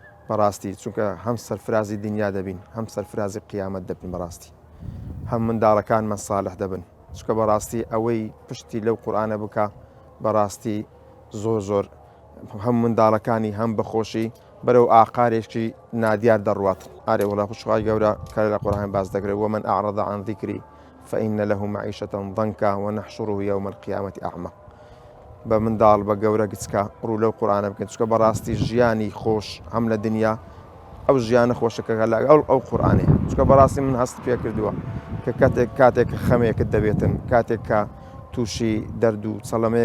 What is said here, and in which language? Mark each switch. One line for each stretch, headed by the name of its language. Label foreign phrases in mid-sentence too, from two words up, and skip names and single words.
Central Kurdish: بەڕاستی چونکە هەم سەرفرازی دنیا دەبین هەم سەرفرازی قیامەت دەبین بەڕاستی هەم منداڵەکانمان ساڵح دەبن چکە بەڕاستی ئەوەی پشتی لەو قورئانە بکە بەڕاستی زۆر هەم منداڵەکانی هەم بەخۆشی بەرەو ئاقارێکی نادیار دەڕوات ئارێ وڵا خوشخوای گەورە کە لە قورئان باس دەکرێت
Arabic: ومن أعرض عن ذكري فإن له معيشة ضنكا ونحشره يوم القيامة
Central Kurdish: أعمى بە منداڵ بە گەورە گچکە ڕوو لەو قورئانە بکەن چکە بەڕاستی ژیانی خۆش هەم لە دنیا ئەو ژیانە خۆشەکە لەگەڵ ئەو قورئانەیە چکە بەڕاستی من هەست پێ کردووە کە کاتێک خەمێکت دەبێتن کاتێک کە تووشی دەرد و چەڵەمەیەک